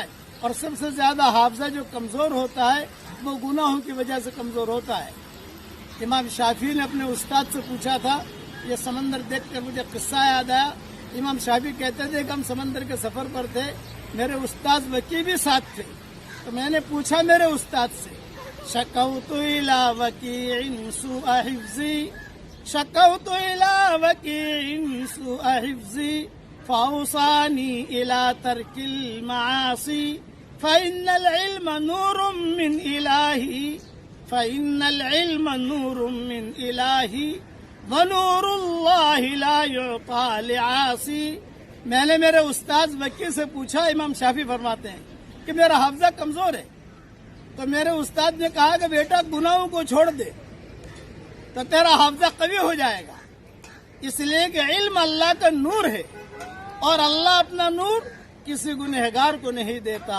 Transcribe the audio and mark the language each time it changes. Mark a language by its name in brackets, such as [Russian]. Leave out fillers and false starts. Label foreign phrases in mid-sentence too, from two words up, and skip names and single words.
[Urdu] اور سب سے زیادہ حافظہ جو کمزور ہوتا ہے وہ گناہوں کی وجہ سے کمزور ہوتا ہے۔ امام شافعی نے اپنے استاد سے پوچھا تھا، یہ سمندر دیکھ کر مجھے قصہ یاد آیا۔ امام شافعی کہتے تھے کہ ہم سمندر کے سفر پر تھے، میرے استاد وکی بھی ساتھ تھے، تو میں نے پوچھا میرے استاد سے، [Arabic] شکوت الی وکیع سوء حفظی، شکوت الی وکیع سوء حفظی فاوصانی الی ترک المعاصی فإن العلم نور من الہی، فإن العلم نور من الہی ونور اللہ لا یعطی لعاصی۔ [Urdu] میں نے میرے استاد وکی سے پوچھا، امام شافعی فرماتے ہیں کہ میرا حافظہ کمزور ہے، تو میرے استاد نے کہا کہ بیٹا گناہوں کو چھوڑ دے تو تیرا حافظہ قوی ہو جائے گا، اس لیے کہ علم اللہ کا نور ہے، اور اللہ اپنا نور کسی گنہگار کو نہیں دیتا۔